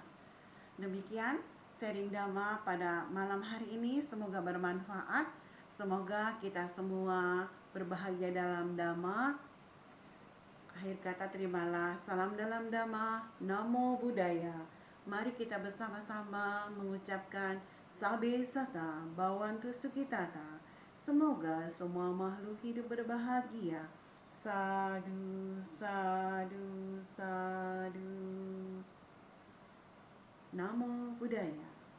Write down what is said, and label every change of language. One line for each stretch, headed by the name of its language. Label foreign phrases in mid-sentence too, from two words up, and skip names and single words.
Indonesian: Demikian sharing Dhamma pada malam hari ini, semoga bermanfaat, semoga kita semua berbahagia dalam Dhamma. Akhir kata, terimalah salam dalam Dhamma,
Pali: Namo Buddhaya.
Indonesian: Mari kita bersama-sama mengucapkan
Pali: Sabe Sata Bhavantu Sukhitata.
Indonesian: Semoga semua makhluk hidup berbahagia.
Pali: Sadu, sadu, sadu. Namo Buddhaya.